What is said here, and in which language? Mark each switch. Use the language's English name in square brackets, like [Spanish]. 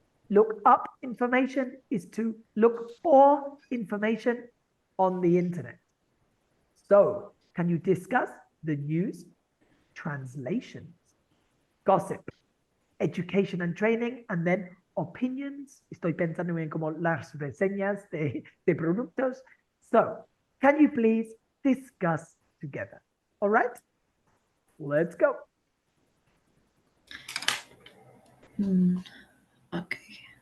[English] Look up information is to look for information on the internet. So, can you discuss the news, translations, gossip, education and training, and then opinions? [Spanish] Estoy pensando en como las reseñas de productos. [English] So, can you please discuss together? All right, let's go. Okay.